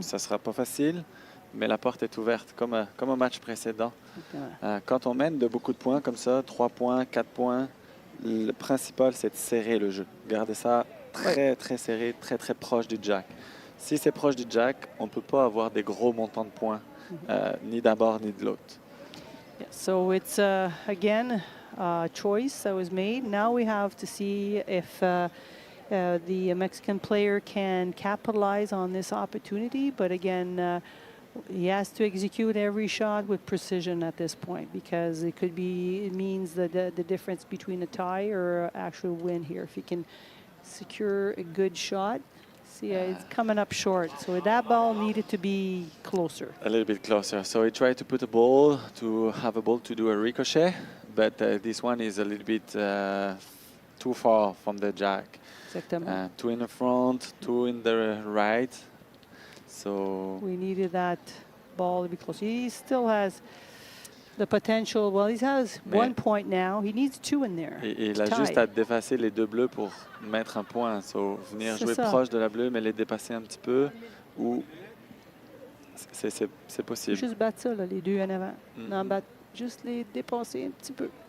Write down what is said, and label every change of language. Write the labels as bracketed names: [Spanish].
[French] Ça ne sera pas facile, mais la porte est ouverte, comme au match précédent. Quand on mène de beaucoup de points comme ça, 3 points, 4 points, le principal, c'est de serrer le jeu. Garder ça très serré, très proche du jack. Si c'est proche du jack, on ne peut pas avoir des gros montants de points, ni d'un bord ni de l'autre. [English] Yeah, so it's, again, a choice that was made. Now we have to see if the Mexican player can capitalize on this opportunity, but again, he has to execute every shot with precision at this point because it means the difference between a tie or an actual win here. If he can secure a good shot, see, it's coming up short. So that ball needed to be closer. A little bit closer. So he tried to put a ball to have a ball to do a ricochet, but this one is a little bit too far from the jack. [French] Exactement. [English] Two in the front, two in the right. So we needed that ball to be close. He still has the potential. Well, he has 1 point now. He needs 2 in there. [French] Il a juste à dépasser les deux bleus pour mettre un point. So, venir jouer proche de la bleue, mais les dépasser un petit peu. Ou c'est possible. Juste battre ça, là, les deux en avant. Non, juste les dépasser un petit peu.